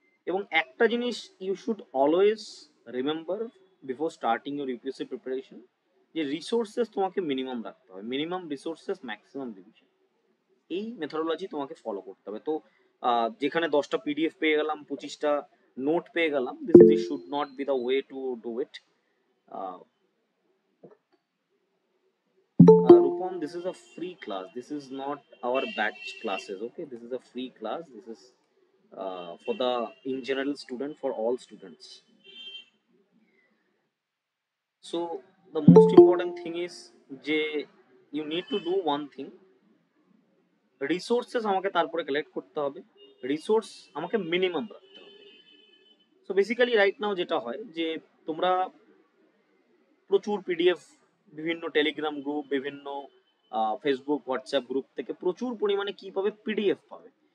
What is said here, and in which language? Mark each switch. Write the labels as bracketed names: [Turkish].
[Bangla] এবং একটা জিনিস [English] you should always remember before starting your UPSC preparation, [Bangla] যে রিসোর্সেস তোমাকে মিনিমাম রাখতে হবে। মিনিমাম রিসোর্সেস ম্যাক্সিমাম রিভিশন, এই মেথোডোলজি তোমাকে ফলো করতে হবে। তো যেখানে 10টা পিডিএফ পেয়ে গেলাম, 25টা নোট পেয়ে গেলাম, [English] This should not be the way to do it. Rupam, this is a free class, this is not our batch classes. Okay, this is a free class, this is for the in general student, for all students. So the most important thing is যে you need to do one thing, [Bangla] resources আমাকে তারপরে collect করতে হবে, resource আমাকে minimum রাখতে হবে। So basically right now যেটা হয় যে তোমরা প্রচুর পিডিএফ, বিভিন্ন টেলিগ্রাম গ্রুপ, বিভিন্ন ফেসবুক হোয়াটসঅ্যাপ গ্রুপ থেকে প্রচুর পরিমাণে কি পাবে, পিডিএফ পাবে।